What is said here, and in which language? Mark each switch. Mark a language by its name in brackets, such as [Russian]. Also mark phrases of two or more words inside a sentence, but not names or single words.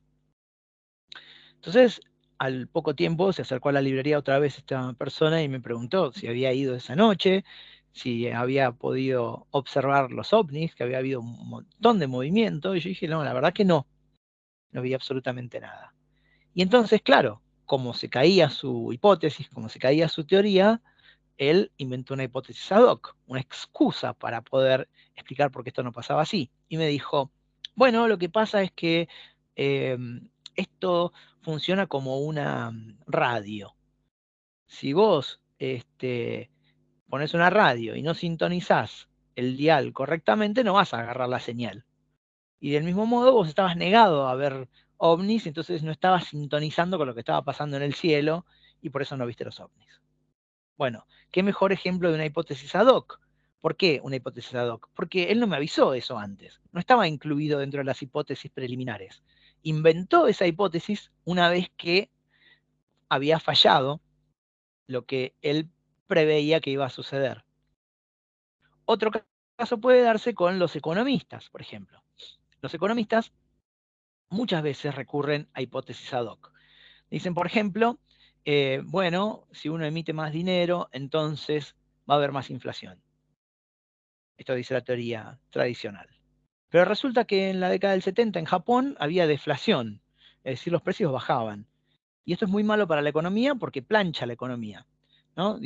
[Spanish] Entonces, al poco tiempo se acercó a la librería otra vez esta persona y me preguntó si había ido esa noche, si había podido observar los ovnis, que había habido un montón de movimiento, y yo dije, no, la verdad que no vi absolutamente nada. Y entonces, claro, como se caía su hipótesis, como se caía su teoría, él inventó una hipótesis [Latin] ad hoc, [Spanish] una excusa para poder explicar por qué esto no pasaba así. Y me dijo, bueno, lo que pasa es que eh, esto funciona como una radio. Si vos pones una radio y no sintonizás el dial correctamente, no vas a agarrar la señal. Y del mismo modo vos estabas negado a ver ovnis, entonces no estabas sintonizando con lo que estaba pasando en el cielo y por eso no viste los ovnis. Bueno, ¿qué mejor ejemplo de una hipótesis [Latin] ad hoc? [Spanish] ¿Por qué una hipótesis [Latin] ad hoc? [Spanish] Porque él no me avisó eso antes, no estaba incluido dentro de las hipótesis preliminares. Inventó esa hipótesis una vez que había fallado lo que él preveía que iba a suceder. Otro caso puede darse con los economistas, por ejemplo. Los economistas muchas veces recurren a hipótesis [Latin] ad hoc. [Spanish] Dicen, por ejemplo, bueno, si uno emite más dinero, entonces va a haber más inflación. Esto dice la teoría tradicional. Pero resulta que en la década del 70 en Japón había deflación, es decir, los precios bajaban. Y esto es muy malo para la economía porque plancha la economía, ¿no?